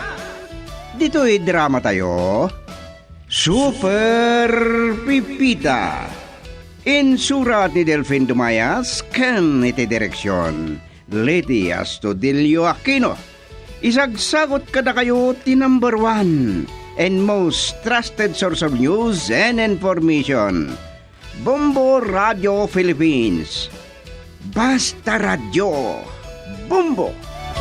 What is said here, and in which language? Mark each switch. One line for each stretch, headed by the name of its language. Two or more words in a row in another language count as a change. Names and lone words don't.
Iloko: Dito'y drama tayo, Super Pipita. Insurat ni Delfin Dumayas, ken iti direksyon, Leti Astudillo Aquino. Isagsagot kada kayo ti
English: number 1 and most trusted source of news and information.
Iloko: Bombo Radio Philippines. Basta Radio. Bombo.